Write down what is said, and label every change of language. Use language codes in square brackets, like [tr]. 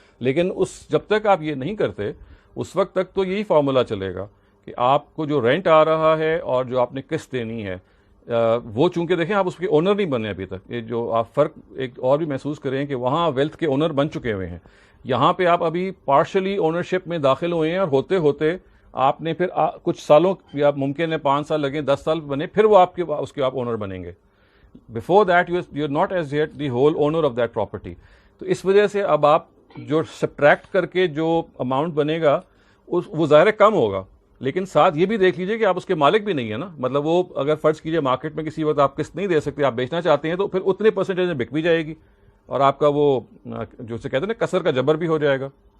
[ur] لیکن جب تک آپ یہ نہیں کرتے اس وقت تک تو یہی فارمولا چلے گا کہ آپ کو جو رینٹ آ رہا ہے اور جو آپ نے قسط دینی ہے، وہ چونکہ دیکھیں آپ اس کے اونر نہیں بنے ابھی تک. یہ جو آپ فرق ایک اور بھی محسوس کریں کہ وہاں ویلتھ کے اونر بن چکے ہوئے ہیں، یہاں پہ آپ ابھی پارشلی اونرشپ میں داخل ہوئے ہیں، اور ہوتے ہوتے آپ نے پھر کچھ سالوں یا ممکن ہے 5 سال لگیں، 10 سال بنے، پھر وہ اس کے آپ اونر بنیں گے. [en] before that you're not as yet the whole owner of that property. [ur] تو اس وجہ سے اب آپ جو سبٹریکٹ کر کے جو اماؤنٹ بنے گا وہ ظاہر کم ہوگا، لیکن ساتھ یہ بھی دیکھ لیجئے کہ آپ اس کے مالک بھی نہیں ہیں نا. مطلب وہ اگر فرض کیجئے مارکیٹ میں کسی وقت آپ قسط نہیں دے سکتے، آپ بیچنا چاہتے ہیں، تو پھر اتنے پرسنٹیج میں بک بھی جائے گی اور آپ کا وہ جو سے کہتے ہیں نا کسر کا جبر بھی ہو جائے گا.